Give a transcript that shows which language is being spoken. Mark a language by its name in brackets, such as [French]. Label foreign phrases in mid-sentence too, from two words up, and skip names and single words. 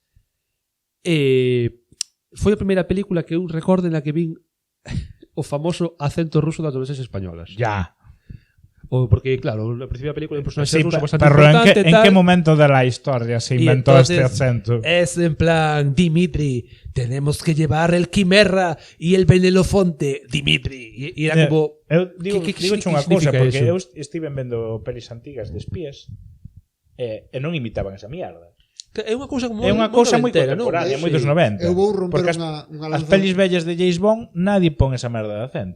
[Galician] Foi a primeira película que eu recorde na que vin o famoso acento ruso das adolescentes españolas. [Spanish] Ya. [Galician] Porque, claro, a principio da película é un personaxe ruso bastante pero importante. [Spanish] ¿En qué momento de la historia se inventó este acento? Es en plan, Dimitri, tenemos que llevar el Quimerra y el Benelofonte, [Galician] Dimitri. E era como... Eu digo unha cousa, porque eu estive vendo pelis antigas de espías e non imitaban esa mierda. É unha cousa como moi contemporánea, moi dos 90. Eu vou romper unha lanza. As pelis vellas de James Bond, nadie pon esa merda de acento.